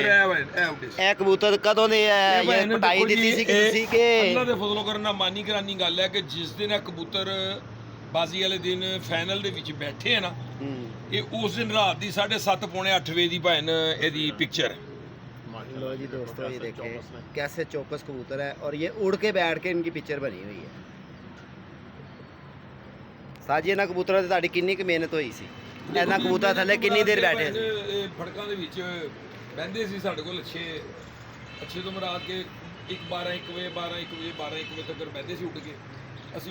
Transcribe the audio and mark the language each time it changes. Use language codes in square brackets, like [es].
[pa] ਇਹ ਇਹ ਕਬੂਤਰ ਕਦੋਂ ਦੇ ਹੈ ਜਾਂ ਪਟਾਈ ਦਿੱਤੀ ਸੀ ਕਿ ਤੁਸੀਂ ਕਿ ਅੱਲਾ ਦੇ ਫਜ਼ਲੋਂ ਕਰਨਾ ਮਾਨੀ ਕਰਾਨੀ ਗੱਲ ਹੈ ਕਿ ਜਿਸ ਦਿਨ ਇਹ ਕਬੂਤਰ ਬਾਜ਼ੀ ਵਾਲੇ ਦਿਨ ਫਾਈਨਲ ਦੇ ਵਿੱਚ ਬੈਠੇ ਆ ਨਾ, ਇਹ ਉਸ ਦਿਨ ਰਾਤ ਦੀ 7:30 ਪੌਣੇ 8 ਵਜੇ ਦੀ ਭੈਣ ਇਹਦੀ [hi] पिक्चर है। लो जी दोस्तों, ये देखें कैसे चौकस कबूतर है और ये उड़ के बैठ के इनकी पिक्चर बनी हुई है। साजी इन्होंने कबूतरों से [pa] ਤੁਹਾਡੀ ਕਿੰਨੀ ਕੁ ਮਿਹਨਤ ਹੋਈ ਸੀ? ਇਹਨਾਂ ਕਬੂਤਰਾਂ ਥੱਲੇ ਕਿੰਨੀ ਦੇਰ ਬੈਠੇ ਸੀ? ਇਹ ਫੜਕਾਂ ਦੇ ਵਿੱਚ ਬਹਿੰਦੇ ਸੀ ਸਾਡੇ ਕੋਲ ਅੱਛੇ ਤੋਂ ਮਰਾਦ ਕੇ 12 1 ਵਜੇ ਤੱਕ ਬਹਿੰਦੇ ਸੀ ਉੱਡ ਕੇ। ਅਸੀਂ